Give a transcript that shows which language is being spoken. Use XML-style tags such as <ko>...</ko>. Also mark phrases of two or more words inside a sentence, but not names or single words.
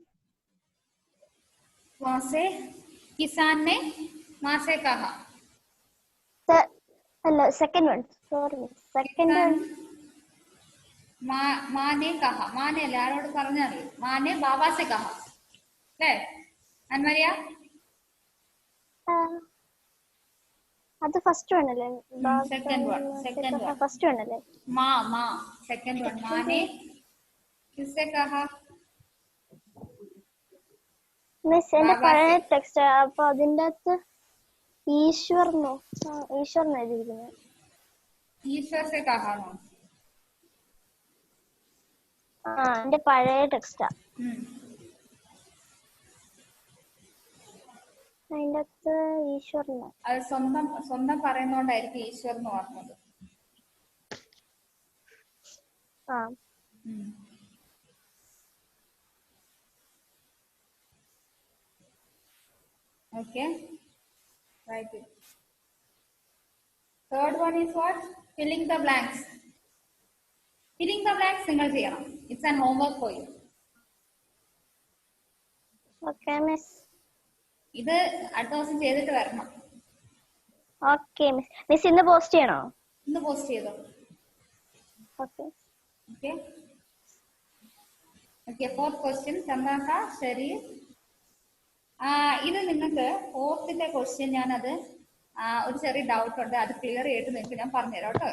<hi>किसान ने माँ से कहा.</hi> <en>Hello second one. Sorry second one.</en> <hi>माँ ने कहा. माँ ने आरोട് പറഞ്ഞറിയോ? माँ ने बाबा से कहा.</hi> <ml>അല്ലേ അൻമരിയ? അത്</ml> <en>first one</en> <ml>അല്ലേ?</ml> <en>second one. first one</en> <ml>അല്ലേ?</ml> <hi>माँ</hi> <en>second one.</en> <hi>माँ ने किससे कहा?</hi> <ml>മിസ് എന്റെ പഴയ ടെക്സ്റ്റ് അപ്പൊ അതിന്റെ അകത്ത് ഈശ്വർ എഴുതിയിരിക്കുന്നത്.</ml> <hi>ഈശ്വർ से कहा नो.</hi> <ml>എന്റെ പഴയ ടെക്സ്റ്റാ. അതിന്റെ അകത്ത് ഈശ്വറിന് അത് സ്വന്തം പറയുന്നോണ്ടായിരിക്കും ഈശ്വർ എന്ന് പറഞ്ഞത്.</ml> <en>Okay. Write it. Third one is what? Filling the blanks. Filling the blanks</en> <ml>നിങ്ങൾ ചെയ്യണം.</ml> <en>It's an homework for you. Okay, miss.</en> <ml>ഇത് അടുത്ത ദിവസം ചെയ്തിട്ട് വരണം.</ml> <en>Okay, miss. Miss</en> <ml>ഇന്ന് പോസ്റ്റ് ചെയ്യണോ? ഇന്ന് പോസ്റ്റ് ചെയ്തോ.</ml> <en>Okay. Okay. Okay, fourth question.</en> <ml>ചന്ദ്രാക്ക ശരി. ഇത് നിങ്ങൾക്ക്</ml> <en>fourth's question</en> <ml>ഞാനത് ഒരു ചെറിയ ഡൗട്ട് ഉണ്ട്. അത് ക്ലിയർ ചെയ്തിട്ട് നിങ്ങൾക്ക് ഞാൻ പറഞ്ഞുതരാം കേട്ടോ.</ml>